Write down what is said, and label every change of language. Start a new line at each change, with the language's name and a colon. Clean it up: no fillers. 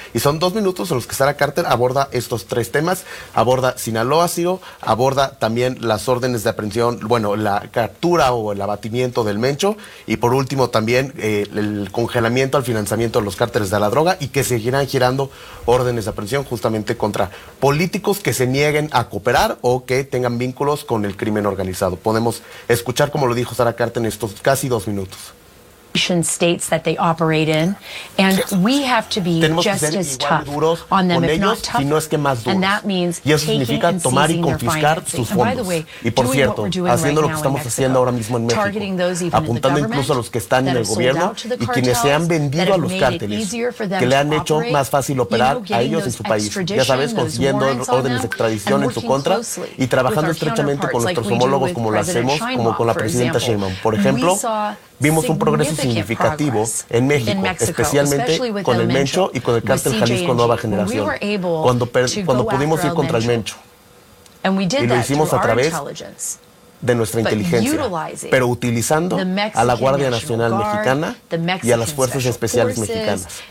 Spanish: Y son 2 minutos en los que Sarah Carter aborda estos 3 temas. Aborda Sinaloa, Ciro, aborda también las órdenes de aprehensión, bueno, la captura o el abatimiento del Mencho, y por último también el congelamiento al financiamiento de los cárteles de la droga, y que seguirán girando órdenes de aprehensión justamente contra políticos que se nieguen a cooperar o que tengan vínculos con el crimen organizado. Podemos escuchar cómo lo dijo Sarah Carter en estos casi 2 minutos.
English: States that they operate in, and we have to be just as tough on them, if not tougher. And that means taking and seizing their finances. And by the way, doing what we're doing right now in Mexico, targeting those even in the government that have sold out to the cartels, that have made it easier for them to operate, getting those extradition, those warrants on them, and working closely with our counterparts, like we do with President Sheinbaum, for example.
Spanish: Vimos un progreso significativo en México, especialmente con el Mencho y con el cártel Jalisco Nueva Generación, cuando pudimos ir contra el Mencho. Y lo hicimos a través de nuestra inteligencia, pero utilizando a la Guardia Nacional Mexicana y a las Fuerzas Especiales Mexicanas.